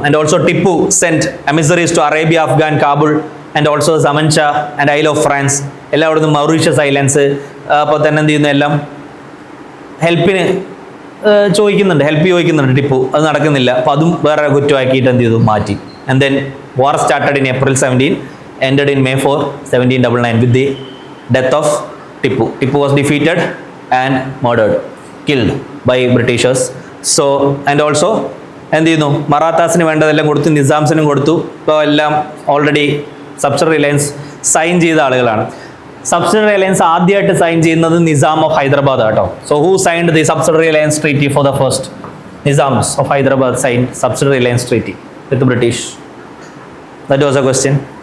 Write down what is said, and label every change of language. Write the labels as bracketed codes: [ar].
[en] And also Tipu cent എമിസറീസ് to Arabia, Afghan, Kabul and also സമൻഷ and isle of France. [ml] എല്ലായിടത്തും Mauritius islands. അപ്പോൾ തന്നെ എന്ത് ചെയ്യുന്നു, എല്ലാം ഹെൽപ്പ് ചോദിക്കുന്നുണ്ട് ടിപ്പു. അത് നടക്കുന്നില്ല. അപ്പോൾ അതും വേറെ കുറ്റമാക്കിയിട്ട് എന്ത് ചെയ്തു, മാറ്റി. [en] And then war started in April 17, ended in May 4, 1799 with the death of Tipu. Tipu was defeated and murdered, killed by Britishers. So, and also [ml] എന്ത് ചെയ്യുന്നു, മറാത്താസിന് വേണ്ടതെല്ലാം കൊടുത്തു, നിസാംസിനും കൊടുത്തു. ഇപ്പോൾ എല്ലാം ഓൾറെഡി സബ്സിഡറി അലയൻസ് സൈൻ ചെയ്ത ആളുകളാണ്. സബ്സിഡറി അലയൻസ് ആദ്യമായിട്ട് സൈൻ ചെയ്യുന്നത് നിസാം ഓഫ് ഹൈദരാബാദ് കേട്ടോ. [en] So who signed the subsidiary alliance treaty for the first? Nizams of Hyderabad sign subsidiary alliance treaty with British. That was a question.